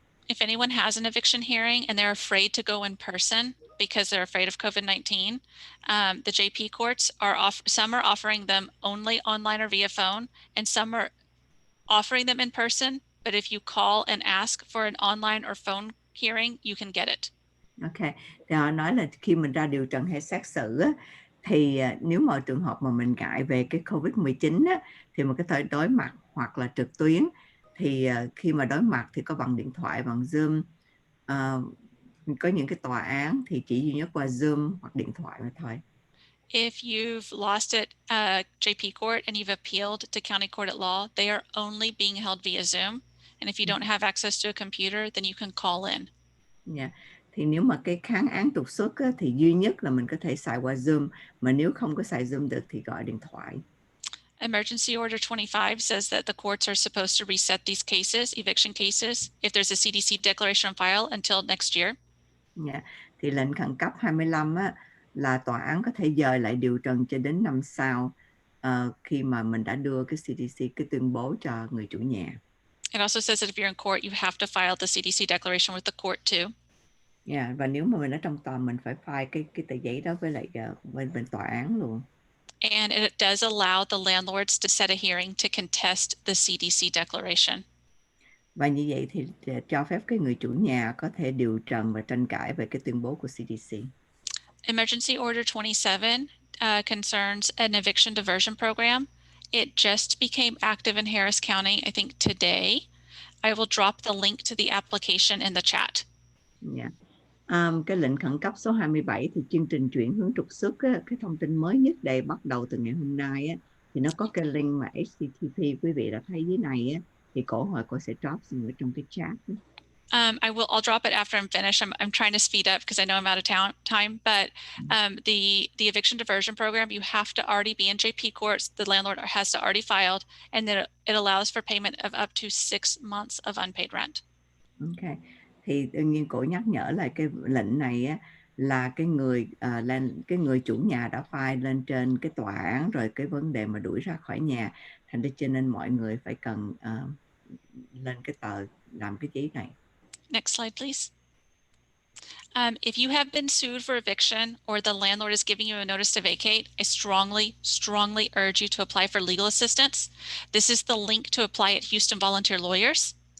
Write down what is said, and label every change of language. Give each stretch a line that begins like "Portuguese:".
English: If anyone has an eviction hearing and they're afraid to go in person because they're afraid of COVID-19, the JP courts some are offering them only online or via phone, and some are offering them in person. But if you call and ask for an online or phone hearing, you can get it.
Vietnamese: Ok, thì họ nói là khi mình ra điều trần hay xét xử á, thì nếu mà trường hợp mà mình ngại về cái COVID-19 á, thì mình có thể đối mặt hoặc là trực tuyến. Thì khi mà đối mặt thì có bằng điện thoại, bằng Zoom. Có những cái tòa án thì chỉ duy nhất qua Zoom hoặc điện thoại mà thôi.
English: If you've lost at JP Court and you've appealed to County Court at Law, they are only being held via Zoom. And if you don't have access to a computer, then you can call in. Yeah.
Vietnamese: Thì nếu mà cái kháng án trục xuất á, thì duy nhất là mình có thể xài qua Zoom, mà nếu không có xài Zoom được thì gọi điện thoại.
English: Emergency Order 25 says that the courts are supposed to reset these cases, eviction cases, if there's a CDC declaration on file until next year. Yeah.
Vietnamese: Thì lệnh khẩn cấp 25 á, là tòa án có thể dời lại điều trần cho đến năm sau khi mà mình đã đưa cái CDC cái tuyên bố cho người chủ nhà.
English: It also says that if you're in court, you have to file the CDC declaration with the court too.
Vietnamese: Yeah, và nếu mà mình ở trong tòa mình phải file cái tờ giấy đó với lại bên tòa án luôn.
English: And it does allow the landlords to set a hearing to contest the CDC declaration.
Vietnamese: Và như vậy thì cho phép cái người chủ nhà có thể điều trần và tranh cãi về cái tuyên bố của CDC.
English: Emergency Order 27 concerns an eviction diversion program. It just became active in Harris County, I think today. I will drop the link to the application in the chat. Yeah.
Vietnamese: Cái lệnh khẩn cấp số 27 thì chương trình chuyển hướng trục xuất á, cái thông tin mới nhất đây bắt đầu từ ngày hôm nay á, thì nó có cái link mà HTTP quý vị đã thấy dưới này á, thì cô sẽ drop xuống ở trong cái chat đó.
English: I'll drop it after I'm finished. I'm trying to speed up because I know I'm out of time, but the eviction diversion program, you have to already be in JP courts. The landlord has to already filed, and then it allows for payment of up to 6 months of unpaid rent.
Vietnamese: Ok, thì đương nhiên cô nhắc nhở lại cái lệnh này á, là cái người chủ nhà đã file lên trên cái tòa án rồi cái vấn đề mà đuổi ra khỏi nhà, thành ra cho nên mọi người phải cần lên cái tờ làm cái giấy này.
English: Next slide, please. If you have been sued for eviction or the landlord is giving you a notice to vacate, I strongly urge you to apply for legal assistance. This is the link to apply at Houston Volunteer Lawyers.